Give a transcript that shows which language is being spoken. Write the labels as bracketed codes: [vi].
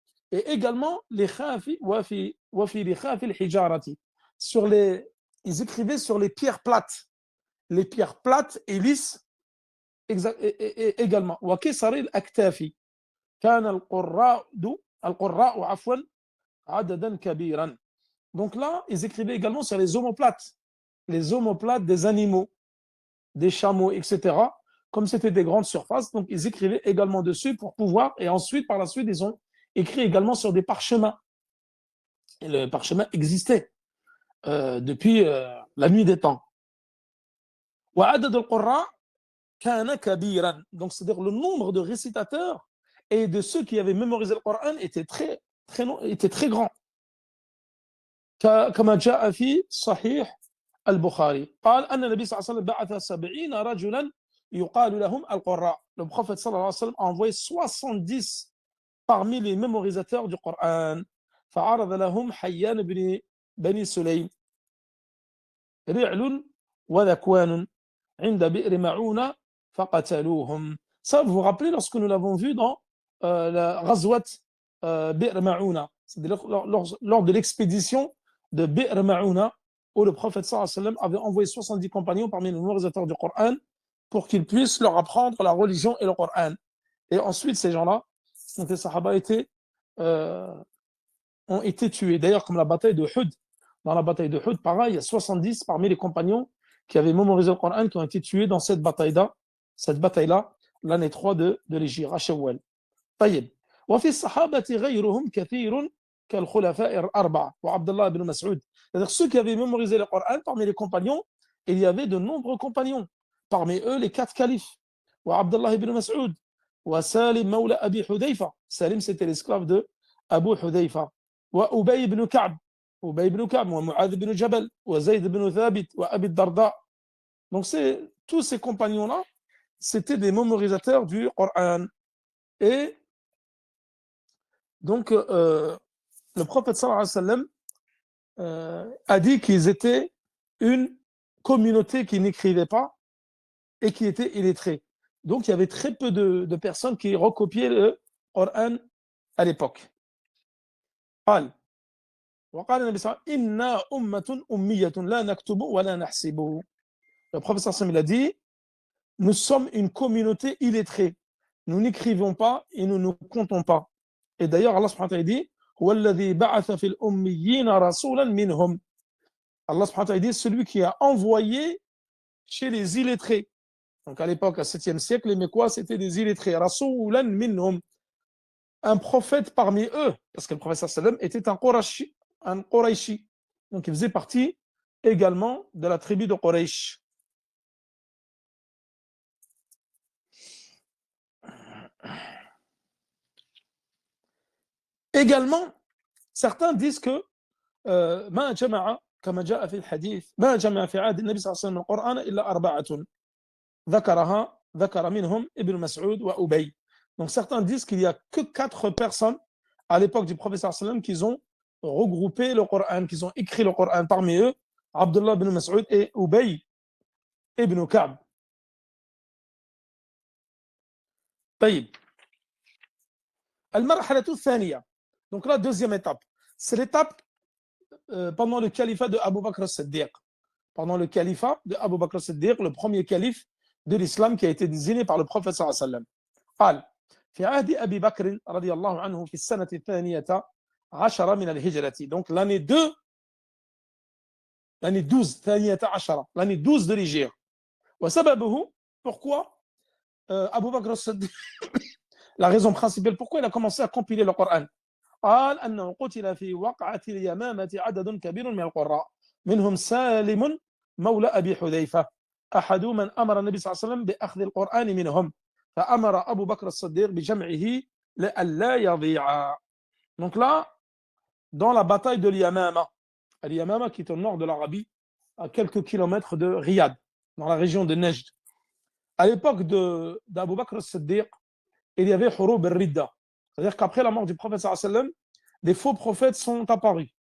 [fr] Et également les khafi, [ar] wafi les khafi al-hijarati. [fr] Ils écrivaient sur les pierres plates et lisses également. [ar] Wa kisar al-aktafi. كان القراء عفوا عددا كبيرا. [fr] Donc là, ils écrivaient également sur les omoplates des animaux, des chameaux, etc. Comme c'était des grandes surfaces, donc ils écrivaient également dessus pour pouvoir, et ensuite, par la suite, ils ont écrit également sur des parchemins. Et le parchemin existait depuis la nuit des temps. [ar] وعدد القراء كان كبيرا. [fr] Donc c'est-à-dire le nombre de récitateurs et de ceux qui avaient mémorisé le Coran était très grand. [ar] كما جاء في صحيح البخاري قال أن النبي صلى الله عليه وسلم بعث 70 رجلا يقال لهم القراء. [fr] Le prophète [ar] صلى الله عليه وسلم [fr] a envoyé 70 parmi les mémorisateurs du Coran. [ar] فعرض لهم حيان بني سليم رعل وذكوان عند بئر معونة فقتلوهم. [fr] Ça, vous vous rappelez lorsque nous l'avons vu dans la Ghazwat Bi'r Ma'ouna, c'est-à-dire lors de l'expédition de Bi'r Ma'ouna, où le prophète sallallahu alayhi wa sallam avait envoyé 70 compagnons parmi les mémorisateurs du Coran pour qu'ils puissent leur apprendre la religion et le Coran. Et ensuite, ces gens-là, donc les Sahaba ont été tués. D'ailleurs, comme la bataille de Hud. Dans la bataille de Hud, pareil, il y a 70 parmi les compagnons qui avaient mémorisé le Coran qui ont été tués dans cette bataille-là, l'année 3 de l'Hégire, à Shawwal. [ar] طيب. وفي الصحابة غيرهم كثير كالخلفاء الأربعة وعبد الله بن مسعود. [fr] C'est-à-dire ceux qui avaient mémorisé le Coran parmi les compagnons, il y avait de nombreux compagnons. Parmi eux, les 4 califes. [ar] وعبد الله بن مسعود وسالم مولى أبي حذيفة. [fr] Salim, c'était l'esclave de Abu Hudayfa. [ar] وأبي بن كعب ومعاذ بن جبل وزيد بن ثابت وأبي الدرداء. [fr] Donc tous ces compagnons-là, c'était des mémorisateurs du Coran. Et donc, le prophète sallallahu alayhi wa sallam a dit qu'ils étaient une communauté qui n'écrivait pas et qui était illettrée. Donc, il y avait très peu de personnes qui recopiaient le Coran à l'époque. [ar] قال وقال النبي صلى الله عليه وسلم إنا أمة أمية لا نكتب ولا نحسب. [fr] Le prophète sallallahu alayhi wa sallam, il a dit, nous sommes une communauté illettrée. Nous n'écrivons pas et nous ne comptons pas. Et d'ailleurs, Allah subhanahu wa ta'ala dit [ar] هو الذي بعث في الأميين رسولا منهم. [fr] Allah subhanahu wa ta'ala dit celui qui a envoyé chez les illettrés. Donc à l'époque, au 7e siècle, les Mécois, c'était des illettrés. [ar] Rasulan minhum. [fr] Un prophète parmi eux. Parce que le prophète sallallahu alayhi wa sallam était un Qurayshi. Donc il faisait partie également de la tribu de Quraysh. Également, certains disent que [ar] ما جمع كما جاء في الحديث ما جمع في عهد النبي صلى الله عليه وسلم القرآن إلا 4 ذكر منهم ابن مسعود وأبي. [fr] Donc certains disent qu'il n'y a que 4 personnes à l'époque du prophète sallallahu alayhi wa sallam qui ont regroupé le Coran, qui ont écrit le Coran. Parmi eux, Abdullah ibn Mas'ud et Ubay ibn Ka'b. [ar] طيب. المرحلة الثانية. [fr] Donc la deuxième étape, c'est l'étape pendant le califat de Abu Bakr as-Siddiq. Pendant le califat de Abu Bakr as-Siddiq, le premier calife de l'islam qui a été désigné par le prophète sallallahu alayhi wa sallam. [ar] قال في عهد أبي بكر رضي الله عنه في السنة الثانية عشر من الهجرة. [fr] Donc l'année 12, [ar] ثانية عشرة, [fr] l'année 12 de l'Hégire. [ar] وسببه, [fr] pourquoi Abu Bakr as-Siddiq, la raison principale pourquoi il a commencé à compiler le Coran. [ar] قال أنه قتل في وقعة اليمامة عدد كبير من القراء منهم سالم مولى أبي حذيفة أحد من أمر النبي صلى الله عليه وسلم بأخذ القرآن منهم فأمر أبو بكر الصديق بجمعه لئلا يضيع. [fr] Donc là, dans la bataille de l'Yamama, l'Yamama qui est au nord de l'Arabie, à quelques kilomètres de Riyad, dans la région de Nejd. À l'époque d'Abu Bakr as-Siddiq, il y avait Hurub al-Ridda. C'est-à-dire qu'après la mort du prophète sallallahu alayhi wa sallam, des faux prophètes sont apparus.